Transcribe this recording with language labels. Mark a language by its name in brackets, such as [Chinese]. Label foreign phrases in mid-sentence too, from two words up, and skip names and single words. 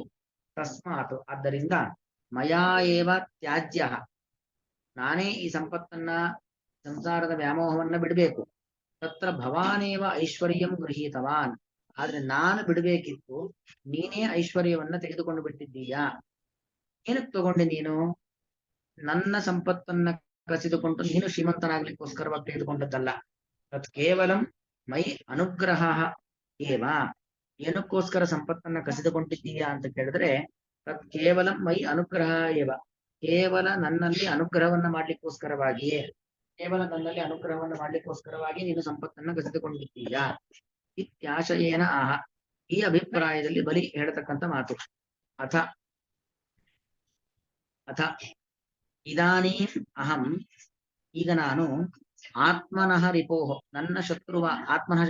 [Kannada] ತಸ್ಮಾತ್, ಆದ್ದರಿಂದ [Sanskrit] ಮಯಾ ಏವ ತ್ಯಾಜ್ಯ, [Kannada] ನಾನೇ ಈ ಸಂಪತ್ತನ್ನ, ಸಂಸಾರದ ವ್ಯಾಮೋಹವನ್ನ ಬಿಡಬೇಕು. [Sanskrit] ತತ್ರ ಭವಾನೇವ ಐಶ್ವರ್ಯಂ ಗೃಹೀತವಾನ್, [Kannada] ಆದ್ರೆ ನಾನು ಬಿಡಬೇಕಿತ್ತು, ನೀನೇ ಐಶ್ವರ್ಯವನ್ನ ತೆಗೆದುಕೊಂಡು ಬಿಟ್ಟಿದ್ದೀಯಾ. ಏನಕ್ಕೆ ತಗೊಂಡೆ ನೀನು? ನನ್ನ ಸಂಪತ್ತನ್ನ ಕಸಿದುಕೊಂಡು ನೀನು ಶ್ರೀಮಂತನಾಗ್ಲಿಕ್ಕೋಸ್ಕರವಾಗಿ ತೆಗೆದುಕೊಂಡದ್ದಲ್ಲ. [Sanskrit] ತತ್ ಕೇವಲಂ ಮೈ ಅನುಗ್ರಹ ಏವ, [Kannada] ಏನಕ್ಕೋಸ್ಕರ ಸಂಪತ್ತನ್ನ ಕಸಿದುಕೊಂಡಿದ್ದೀಯಾ ಅಂತ ಕೇಳಿದ್ರೆ, [Sanskrit] ತತ್ ಕೇವಲಂ ಮೈ ಅನುಗ್ರಹ ಏವ, [Kannada] ಕೇವಲ ನನ್ನಲ್ಲಿ ಅನುಗ್ರಹವನ್ನ ಮಾಡ್ಲಿಕ್ಕೋಸ್ಕರವಾಗಿಯೇ, ಕೇವಲ ನನ್ನಲ್ಲಿ ಅನುಗ್ರಹವನ್ನು ಮಾಡ್ಲಿಕ್ಕೋಸ್ಕರವಾಗಿ ನೀನು ಸಂಪತ್ತನ್ನ ಕಸಿದುಕೊಂಡಿದ್ದೀಯಾ. [Sanskrit] ಇತ್ಯಾಶಯೇನ ಆಹ, [Kannada] ಈ ಅಭಿಪ್ರಾಯದಲ್ಲಿ ಬಲಿ ಹೇಳ್ತಕ್ಕಂಥ ಮಾತು. [Sanskrit] ಅಥ ಅಥ ಇದಾನೀಂ ಅಹಂ, [Kannada] ಈಗ ನಾನು [Sanskrit] ಆತ್ಮನಃ ರಿಪೋಹ, [Kannada] ನನ್ನ ಶತ್ರುವ, [Sanskrit] ಆತ್ಮನಃ